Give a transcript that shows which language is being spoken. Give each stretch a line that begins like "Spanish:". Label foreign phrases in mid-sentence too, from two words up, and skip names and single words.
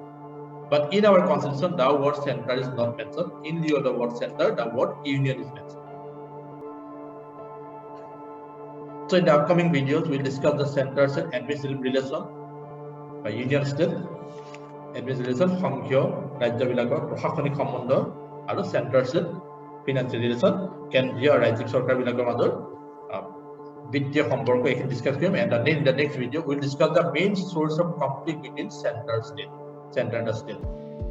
English: But in our constitution, the word central is not mentioned. In lieu of the word central, the word union is mentioned. So in the upcoming videos, we'll discuss the central state administrative relation by union state, administrative relation,
Assamese: সংঘীয় ৰাজ্যবিলাকৰ প্ৰশাসনিক সম্বন্ধ আৰু
English: central state financial relation,
Assamese: কেন্দ্ৰীয় ৰাজ্যিক চৰকাৰবিলাকৰ মাজৰ বিত্তীয় সম্পৰ্ক এইখিনি ডিসকাস কৰিম.
English: And in the next video, we'll discuss the main source of conflict between center and the state.